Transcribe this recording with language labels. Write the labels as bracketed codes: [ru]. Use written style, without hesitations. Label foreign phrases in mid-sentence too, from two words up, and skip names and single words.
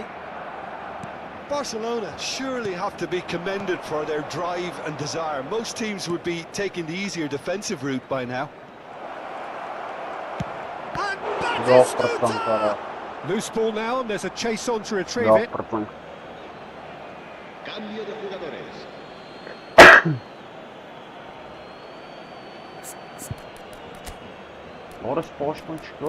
[en] Barcelona surely have to be commended for their drive and desire. Most teams would be taking the easier defensive route by now. And Batistuta! Loose ball now, and there's a chase on to retrieve it. [es] Cambio de jugadores. [tr] Orası boştan çıkıyor.